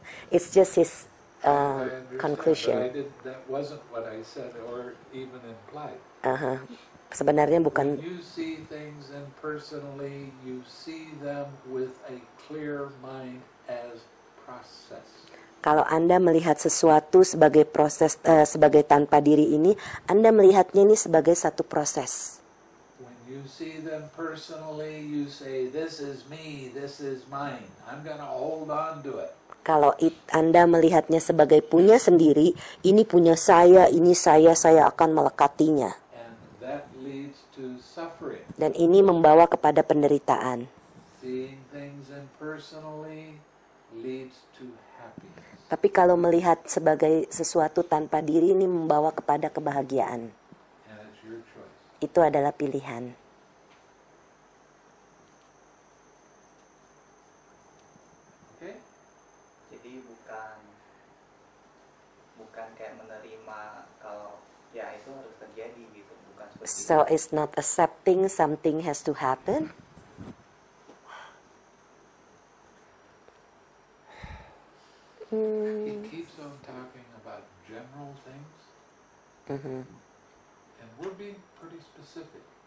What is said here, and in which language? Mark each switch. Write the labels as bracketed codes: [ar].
[en] It's just his I understand, conclusion. but that wasn't what I said or even implied. [id] Sebenarnya bukan. [en] When you see things impersonally, you see them with a clear mind as process. [id] Kalau Anda melihat sesuatu sebagai proses, sebagai tanpa diri ini, Anda melihatnya ini sebagai satu proses. [en] When you see them personally, you say, this is me, this is mine. I'm going to hold on to it. [id] Kalau Anda melihatnya sebagai punya sendiri, ini punya saya, ini saya akan melekatinya. [en] And that leads to suffering. [id] Dan ini membawa kepada penderitaan. [en] Seeing things impersonally leads to happiness. [id] Tapi kalau melihat sebagai sesuatu tanpa diri, ini membawa kepada kebahagiaan. [en] And it's your choice. [id] Itu adalah pilihan. [en] Okay? [id] Jadi bukan kayak menerima kalau ya itu harus terjadi gitu, bukan seperti [en] So it's not accepting something has to happen. He keeps on talking about general things, and we're being pretty specific.